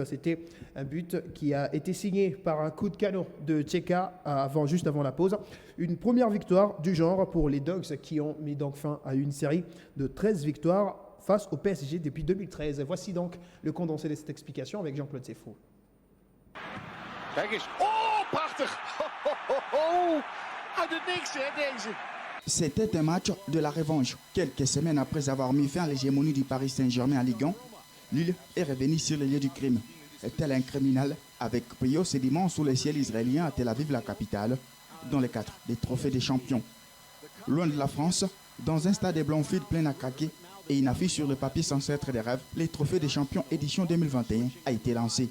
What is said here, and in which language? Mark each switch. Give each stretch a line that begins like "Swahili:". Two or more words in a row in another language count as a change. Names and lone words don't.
French: C'était un but qui a été signé par un coup de canon de Tcheka juste avant la pause. Une première victoire du genre pour les Dogs qui ont mis donc fin à une série de 13 victoires face au PSG depuis 2013. Voici donc le condensé de cette explication avec Jean-Claude Sefou.
Dutch: Kijk eens. Oh, prachtig. Uit het niks, hè, deze.
French: C'était un match de la revanche. Quelques semaines après avoir mis fin à l'hégémonie du Paris Saint-Germain en Ligue 1, Lille est revenu sur les lieux du crime. Tel un criminel, avec brio sédiment sous le ciel israélien à Tel Aviv, la capitale, dans le cadre des trophées des champions. Loin de la France, dans un stade de Blanfield plein à craquer et une affiche sur le papier censé être des rêves, les trophées des champions édition 2021 a été lancé.